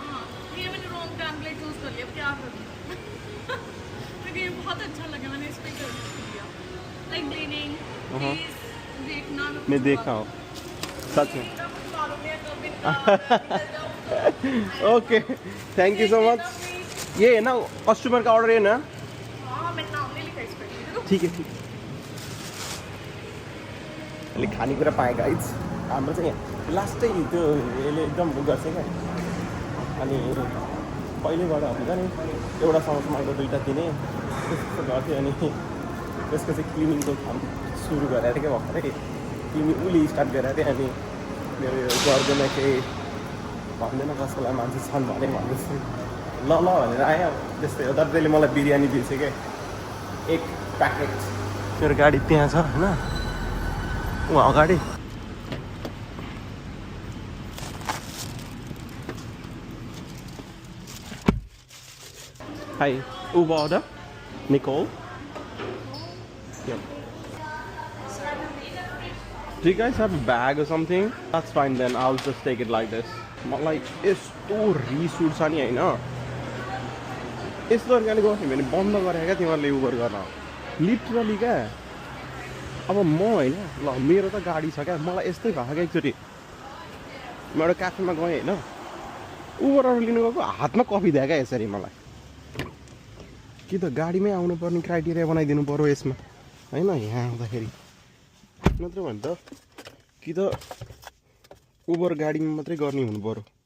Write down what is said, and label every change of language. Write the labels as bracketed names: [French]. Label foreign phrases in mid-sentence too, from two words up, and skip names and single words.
[Hindi] बहुत अच्छा लगा मैंने इस पे कर दिया [English] like cleaning [Hindi] मैं देखा हूँ सच में [English] okay thank you so much [Hindi] ये है ना कस्टमर का ऑर्डर है ना हाँ मैंने नाम नहीं लिखा इस पे [Nepali] ठीक है अहिले खानेकुरा पाएँ गाइज हाम्रो चाहिँ लास्टै त्यो यसले एकदम गर्छ क्या अनि पहिलेबाट हुन्छ नि एउटा समोसाको दुईवटा दिने त्यस्तो गर्थ्यो अनि त्यसको चाहिँ क्लिनिङको काम सुरु गरेर क्या भर्खरै उसले स्टार्ट गरेर थिएँ अनि मेरो यो गर्दैन केही भन्दैन कसैलाई मान्छे छन् भने भन्दैछु ल भनेर आएँ त्यस्तै हो तर त्यसले मलाई बिरयानी दिएछ क्या एक प्याकेट मेरो गाडी त्यहाँ छ होइन वहाँ अगाडि [English] Hi, Uber order? Nicole? Yep. Do you guys have a bag or something? That's fine then, I'll just take it like this. Like, [Nepali] यस्तो रिस उठ्छ नि होइन यस्तो तरिकाले गर्थ्यो भने बन्द गरे क्या तिमीहरूले उबर गर्न लिटरली क्या अब म होइन ल मेरो त गाडी छ क्या मलाई यस्तै भएको क्या एकचोटि म एउटा क्याफेमा गएँ होइन उबरहरू लिनु गएको हातमा कफी दियो क्या यसरी मलाई कि त गाडीमै आउनुपर्ने क्राइटेरिया बनाइदिनु पऱ्यो यसमा होइन यहाँ आउँदाखेरि नत्र भने त कि त उबर गाडीमा मात्रै गर्ने हुनु पऱ्यो